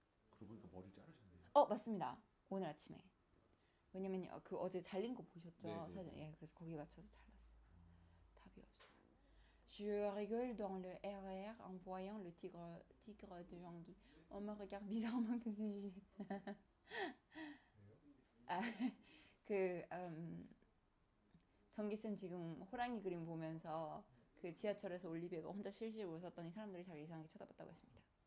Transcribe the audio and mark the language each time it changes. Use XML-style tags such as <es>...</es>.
<ko>그러고 보니까 머리 자르셨네요. 맞습니다. 오늘 아침에. 왜냐면요, 그 어제 잘린 거 보셨죠? 네네네. 사진. 예, 그래서 거기 맞춰서 잘랐어요. 답이 없어요.</ko> <fr>Je rigole dans le RER en voyant le tigre de Jean-Guy. On me regarde bizarrement comme si</fr> <ko>정기쌤 지금 호랑이 그림 보면서 그 지하철에서 올리비아가 혼자 실실 웃었더니 사람들이 잘 이상하게 쳐다봤다고 했습니다.</ko>